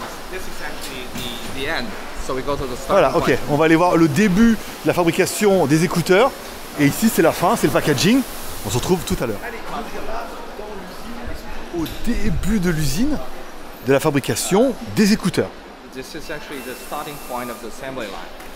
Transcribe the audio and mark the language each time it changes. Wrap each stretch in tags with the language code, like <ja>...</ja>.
<en>This is actually the end. So we go to the starting</en> <fr>Voilà, ok,</fr> <en>point.</en> <fr>on va aller voir le début de la fabrication des écouteurs. Et ici, c'est la fin, c'est le packaging. On se retrouve tout à l'heure. Au début de l'usine, de la fabrication des écouteurs.</fr> <en>This is actually the starting point of the assembly line.</en>